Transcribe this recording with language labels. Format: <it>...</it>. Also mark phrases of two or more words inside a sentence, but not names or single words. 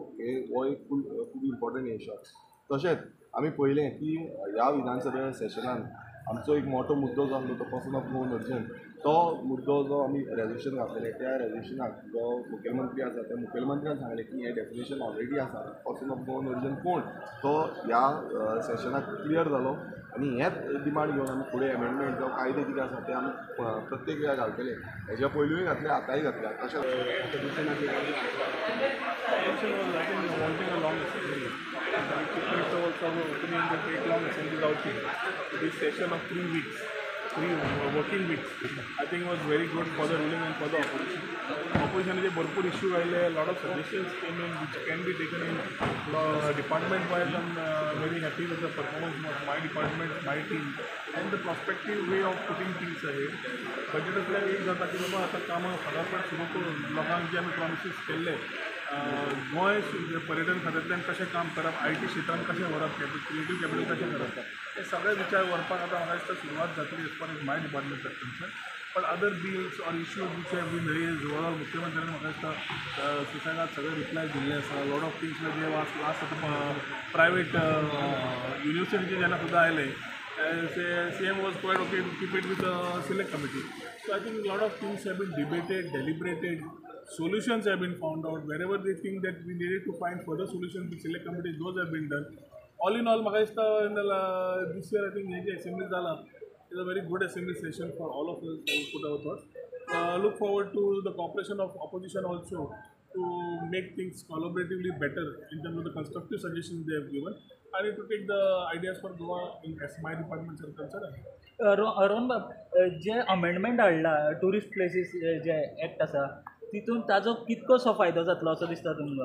<kok>हो एक खूब इम्पॉर्टंट इशू तशेंच आमी पळयलें की ह्या विधानसभे सेशनान आमचो एक मोठो मुद्दो जो आसलो तो</kok> <en>person of no origin</en> <kok>तो मुद्दो जो आमी रेजोल्युशन घातलेलें त्या रेजोल्युशनाक जो मुखेलमंत्री आसा त्या मुखेलमंत्र्यान सांगलें की हें डेफिनेशन ऑलरेडी आसा</kok> <en>person of no origin</en> <kok>कोण तो ह्या सेशनाक क्लियर जालो आनी हेंच डिमांड घेवन आमी फुडें एमेंडमेंट जावं कायदे कितें आसा ते आमी प्रत्येक वेळार घालतले हेज्या पयलूय घातले आतांय घातल्या</kok> <en>This session of 3 weeks, 3 working weeks, I think was very good for the ruling and for the opposition. Opposition is a भरपूर issue आयले, a lot of suggestions came in which can be taken in department wise. I'm very happy with the performance of my department, my team, and the prospective way of putting things ahead.</en> <kok>Budget असल्यार एक जाता की बाबा आतां कामां फटाफट सुरू करून लोकांक जे आमी प्रॉमिसीस केल्ले गोंय पर्यटन खात्यांतल्यान कशें काम करप IT क्षेत्रांत कशें व्हरप</kok> <en>creative capital</en> <kok>कशें करप हे सगळे विचार व्हरपाक आतां म्हाका दिसता सुरवात जातली</kok> <en>as far as my department are concerned but other bills or issues which have been raised overall</en> <kok>मुख्यमंत्र्यान म्हाका दिसता सुसेगाद सगळे रिप्लाय दिल्ले आसा</kok> <en>lot of things</en> <kok>जे लास्ट आतां प्रायवेट युनिवर्सिटीचे जेन्ना सुद्दां आयले</kok> <en>CM was quite okay to keep it with the select committee. So I think a lot of things have been debated, deliberated, solutions have been found out. Wherever they think that we needed to find further solutions with select committees, those have been done. All in all, this year I think the assembly is a very good assembly session for all of us to put our thoughts. Look forward to the cooperation of opposition also to make things collaboratively better in terms of the constructive suggestions they have given. I need to take the ideas for Goa in as my department are concerned.</en> <kok>रोहन जे अमेंडमेंट हाडला</kok> <en>tourist places</en> <kok>जे एक्ट आसा तितून ताजो कितकोसो फायदो जातलो असो दिसता तुमकां</kok>